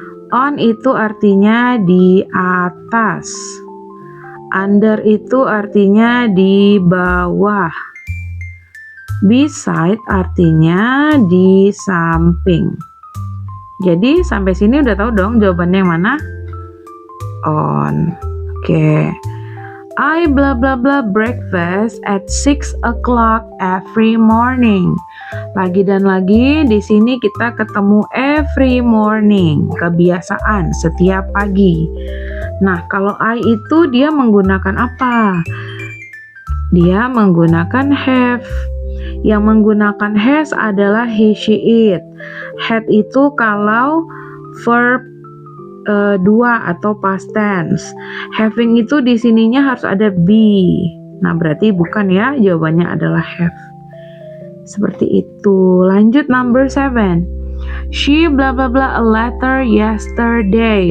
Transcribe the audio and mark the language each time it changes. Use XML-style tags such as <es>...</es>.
<id>On itu artinya di atas. Under itu artinya di bawah. Beside artinya di samping. Jadi sampai sini udah tahu dong jawabannya yang mana? On. Oke.</id> <en>I blah blah blah breakfast at 6 o'clock every morning.</en> <id>Lagi dan lagi di sini kita ketemu</id> <en>every morning,</en> <id>kebiasaan setiap pagi. Nah, kalau I itu dia menggunakan apa? Dia menggunakan have. Yang menggunakan has adalah</id> <en>he, she, it.</en> <id>Had itu kalau verb dua atau past tense. Having itu di sininya harus ada be. Nah, berarti bukan ya, jawabannya adalah have. Seperti itu. Lanjut</id> <en>number 7. She blah blah blah a letter yesterday.</en>